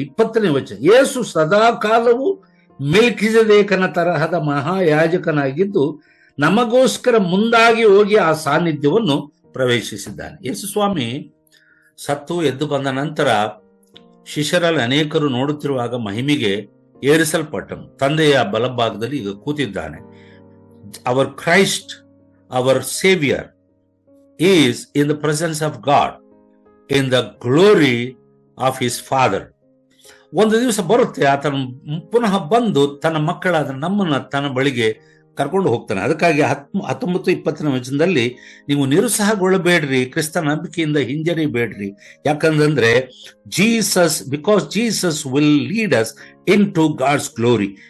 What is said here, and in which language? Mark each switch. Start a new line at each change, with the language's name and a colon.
Kannada: 20ನೇ ವಚನ, ಯೇಸು ಸದಾ ಕಾಲವು ಮೆಲ್ಕಿಜೆದೇಕನ ತರಹದ ಮಹಾಯಾಜಕನಾಗಿದ್ದು ನಮಗೋಸ್ಕರ ಮುಂದಾಗಿ ಹೋಗಿ ಆ ಸಾನ್ನಿಧ್ಯವನ್ನು ಪ್ರವೇಶಿಸಿದ್ದಾನೆ. ಯೇಸು ಸ್ವಾಮಿ ಸತ್ತು ಎದ್ದು ಬಂದ ನಂತರ ಶಿಷ್ಯರಲ್ಲಿ ಅನೇಕರು ನೋಡುತ್ತಿರುವಾಗ ಮಹಿಮೆಗೆ ಏರಿಸಲ್ಪಟ್ಟನು. ತಂದೆಯ ಬಲಭಾಗದಲ್ಲಿ ಈಗ ಕೂತಿದ್ದಾನೆ.
English: Our Christ, our Savior, is in the presence of God, in the glory of his Father.
Kannada: ಒಂದು ದಿವಸ ಬರುತ್ತೆ, ಆತನ ಪುನಃ ಬಂದು ತನ್ನ ಮಕ್ಕಳಾದ ನಮ್ಮನ್ನ ತನ್ನ ಬಳಿಗೆ ಕರ್ಕೊಂಡು ಹೋಗ್ತಾನೆ. ಅದಕ್ಕಾಗಿ 19-20ನೇ ವಚನದಲ್ಲಿ ನೀವು ನಿರುತ್ಸಾಹಗೊಳ್ಳಬೇಡ್ರಿ, ಕ್ರಿಸ್ತ ನಂಬಿಕೆಯಿಂದ ಹಿಂಜರಿಬೇಡ್ರಿ. ಯಾಕಂದ್ರೆ
English: Because Jesus will lead us into God's glory.